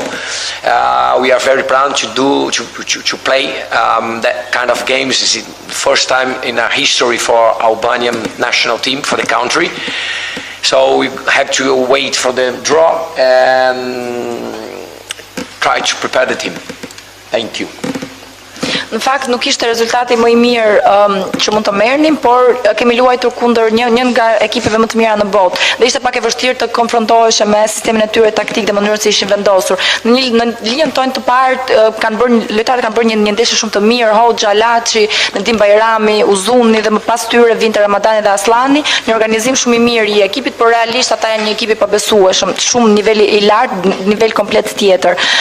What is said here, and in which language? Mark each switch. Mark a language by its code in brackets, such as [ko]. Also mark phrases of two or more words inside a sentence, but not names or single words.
[en] We are very proud to play that kind of games. It's the first time in our history for Albanian national team, for the country. So we have to wait for the draw and try to prepare the team. Thank you. [sq] Në fakt nuk ishte rezultati më i mirë që mund të merrnim, por kemi luajtur kundër një nga ekipeve më të mira në botë. Dhe ishte pak e vështirë të konfrontohesh me sistemin e tyre taktik dhe mënyrën se ishin vendosur. Në linjën tonë të parë lojtarët kanë bërë një ndeshje shumë të mirë, Hoxha, Laci, Nedim Bajrami, Uzuni dhe më pas tyre vinte Ramadani dhe Aslani, një organizim shumë i mirë i ekipit, por realisht ata janë një ekip i pabesueshëm, shumë niveli i lartë, nivel komplet tjetër.